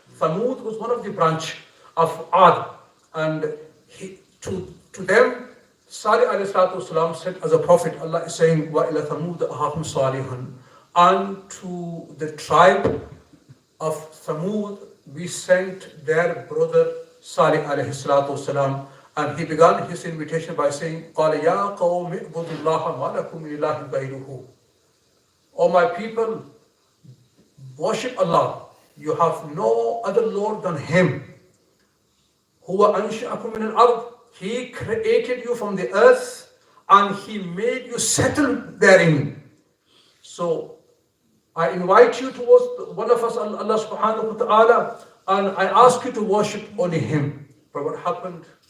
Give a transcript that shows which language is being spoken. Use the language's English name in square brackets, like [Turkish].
[English] Samud was one of the branch of Ad, and to them Salih alayhi salatu wasalam said as a prophet, Allah is saying, [Arabic] wa ila Thamud ahahum salihan, [English] and to the tribe of Thamud we sent their brother Salih alayhi salatu wasalam. And he began his invitation by saying, [Arabic] قَالَ يَا قَوْمِ اعْبُدُوا اللَّهَ مَا لَكُمْ مِنْ إِلَٰهٍ غَيْرُهُ. [English] O my people, worship Allah. You have no other Lord than Him. [Arabic] هُوَ أَنْشَأَكُم مِنَ الْأَرْضِ. [English] He created you from the earth and He made you settle therein. So I invite you towards one of us, Allah subhanahu wa ta'ala, and I ask you to worship only Him. But what happened?